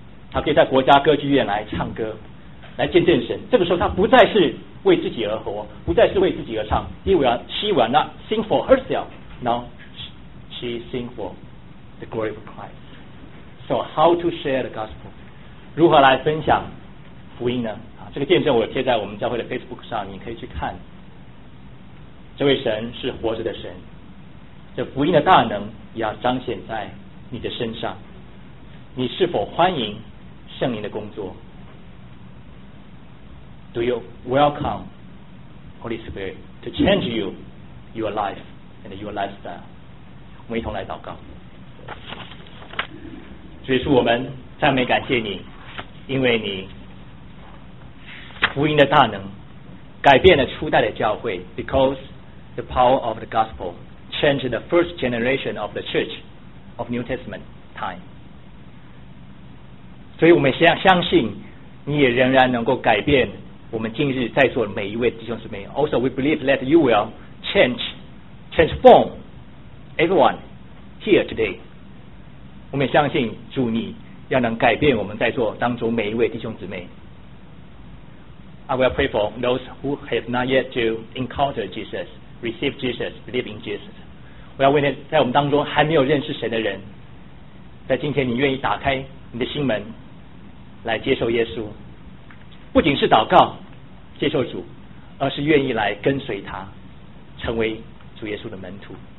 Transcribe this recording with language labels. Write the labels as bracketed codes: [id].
[zh] 他可以在国家歌剧院来唱歌，来见证神。这个时候，他不再是为自己而活，不再是为自己而唱。 [en] She will not sing for herself. Now she sing for the glory of Christ. So how to share the gospel? [zh] 如何来分享福音呢？这个见证我贴在我们教会的 Facebook 上，你可以去看。这位神是活着的神，这福音的大能也要彰显在你的身上。你是否欢迎圣灵的工作 [en] ？Do you welcome Holy Spirit to change you, your life and your lifestyle？ [zh] 我们一同来祷告。主耶稣，我们赞美感谢你，因为你福音的大能改变了初代的教会 ，because。 [en] The power of the gospel changed the first generation of the church of New Testament time. [zh] 所以我们相信你也仍然能够改变我们今日在座的每一位弟兄姊妹。 [en] Also, we believe that you will transform everyone here today. [zh] 我们相信主你要能改变我们在座当中每一位弟兄姊妹。 [en] I will pray for those who have not yet to encounter Jesus. Receive Jesus, believe in Jesus. [zh] 我要为那在我们当中还没有认识神的人，在今天你愿意打开你的心门来接受耶稣，不仅是祷告接受主，而是愿意来跟随他，成为主耶稣的门徒。